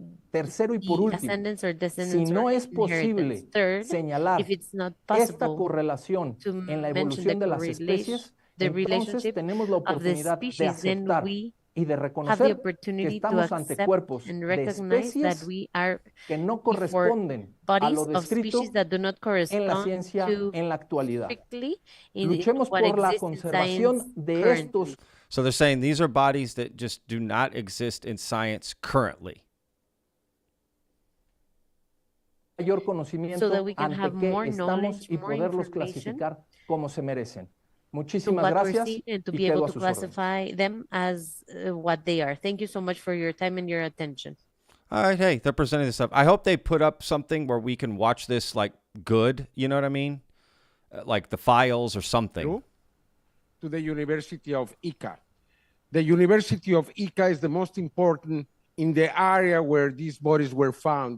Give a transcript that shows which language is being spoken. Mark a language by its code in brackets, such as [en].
[es] Tercero y por último, si no es posible señalar esta correlación en la evolución de las especies, entonces tenemos la oportunidad de aceptar y de reconocer que estamos ante cuerpos de especies que no corresponden a lo descrito en la ciencia en la actualidad. Luchemos por la conservación de estos. [en] So they're saying these are bodies that just do not exist in science currently. [es] Mayor conocimiento ante qué estamos y poderlos clasificar como se merecen. Muchísimas gracias y quedo a sus órdenes. [en] them as what they are. Thank you so much for your time and your attention. All right, hey, they're presenting this stuff. I hope they put up something where we can watch this like good, you know what I mean? Like the files or something. To the University of Ica. The University of Ica is the most important in the area where these bodies were found.